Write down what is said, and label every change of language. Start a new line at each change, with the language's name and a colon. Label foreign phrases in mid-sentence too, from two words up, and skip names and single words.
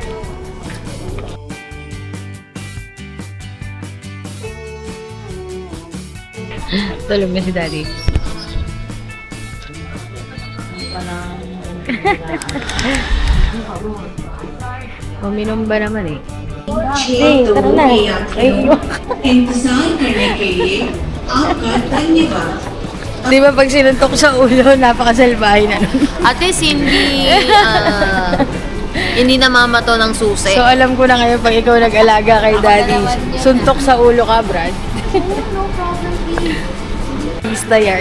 Filipino: Tulog na si Daddy. Uminom ba naman eh? Hey, tara na.
Hindi: इंतजार करने के लिए आपका धन्यवाद।
Filipino: Di ba pag sinuntok sa ulo, napakasalbahe na nun.
English: At least
Filipino: hindi namamato ng susi. So alam ko na ngayon pag ikaw nag-alaga kay Daddy, suntok sa ulo ka, Brad.
English: No problem, please.
Filipino: Basta yarn.